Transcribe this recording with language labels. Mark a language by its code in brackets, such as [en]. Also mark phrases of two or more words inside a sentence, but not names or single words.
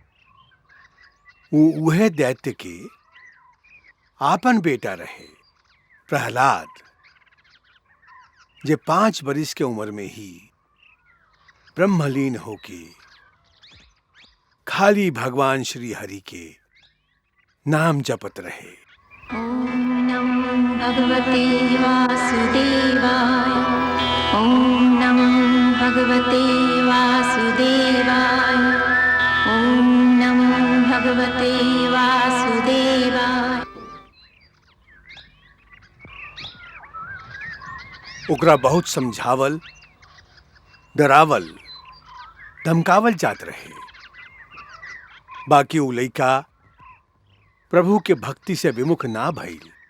[bho] वह दैत्य के आपन बेटा रहे प्रहलाद, जे 5 बरिस के उम्र में ही ब्रह्मलीन होके खाली भगवान श्री हरि के नाम जपत रहे। [sa] ओम नमो भगवते वासुदेवाय। ओम नमो भगवते वासुदेवाय। ओम नमो भगवते वासुदेवाय। [bho] ओकरा बहुत समझावल, डरावल, धमकावल जात रहे, बाकी उ लइका प्रभु के भक्ति से विमुख ना भइल।